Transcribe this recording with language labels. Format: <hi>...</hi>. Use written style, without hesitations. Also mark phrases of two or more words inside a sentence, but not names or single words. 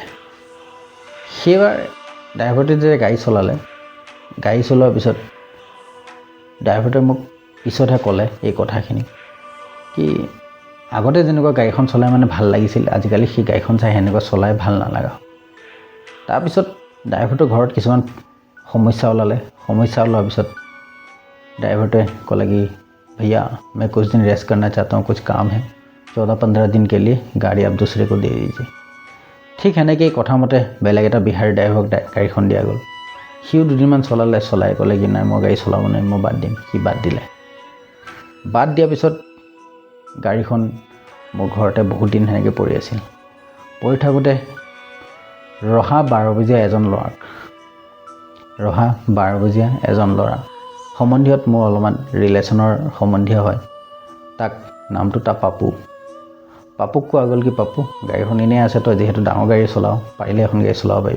<as>সেইবাৰ ড্ৰাইভাৰটোৱে যেতিয়া গাড়ী চলোৱাৰ পিছত ড্ৰাইভাৰটোৱে মোক পিছতহে ক'লে এই কথাখিনি, কি আগতে যেনেকুৱা গাড়ীখন চলাই মানে ভাল লাগিছিল, আজিকালি সেই গাড়ীখন চাই সেনেকুৱা চলাই ভাল নালাগা। তাৰপিছত ড্ৰাইভাৰটোৰ ঘৰত কিছুমান সমস্যা ওলোৱাৰ পিছত</as> <hi>ड्राइवर को लगी भैया मैं कुछ दिन रेस्ट करना चाहता हूँ, कुछ काम है, 14-15 दिन के लिए गाड़ी आप दूसरे को दे दीजिए।</hi> <as>ठीक সেনেকৈ কথা মতে বেলেগ এটা বিহাৰী ড্ৰাইভাৰক গাড়ীখন দিয়া গ'ল। সিও 2 দিনমান চলাই ক'লে কি নাই মই গাড়ী চলাব নোৱাৰিম, মই বাদ দিম। সি বাদ দিলে। বাদ দিয়াৰ পিছত গাড়ীখন মোৰ ঘৰতে বহুত দিন সেনেকৈ পৰি আছিল। পৰি থাকোঁতে ৰহা 12 বজীয়া এজন ল'ৰা সম্বন্ধীয়ত মোৰ অলপমান ৰিলেশ্যনৰ সম্বন্ধীয় হয়, তাক নামটো পাপুক কোৱা গ'ল কি পাপু গাড়ীখন এনেই আছে, তই যিহেতু ডাঙৰ গাড়ী চলাওঁ পাৰিলে এখন গাড়ী চলাব পাৰিবি।</as>